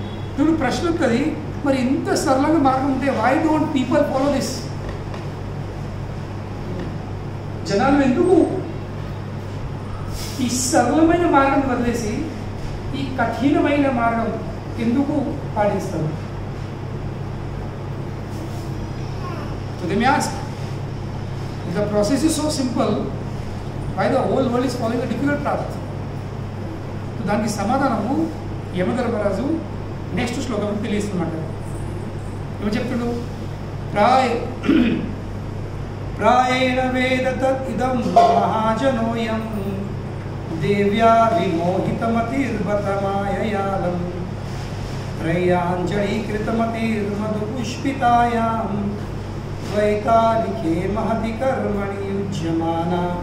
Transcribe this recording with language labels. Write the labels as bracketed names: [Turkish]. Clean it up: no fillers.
[Telugu] ఇప్పుడు ప్రశ్న ఉంటుంది, మరి ఇంత సరళంగా మార్గం ఉంటే [English] Why don't people follow this? [Telugu] జనాలు ఎందుకు ఈ సరళమైన మార్గం వదిలేసి ఈ కఠినమైన మార్గం ఎందుకు పాటిస్తారు? [English] So they may ask, if the process is so simple, why the whole world is following a difficult path? [Telugu] So దానికి సమాధానము యమధర్మరాజు నెక్స్ట్ శ్లోకం తెలియస్తున్నమాట. ఏమో చెప్తుడు, [Sanskrit] ప్రాయేణ వేదత ఇదం మహాజనోయం దేవ్యా విమోహితమతిర్బతమాయయాలం త్రయాంజలీకృతమతిర్మధుపుష్పితాయాం ద్వైతాలికే మహతి కర్మణి యుజ్యమానా.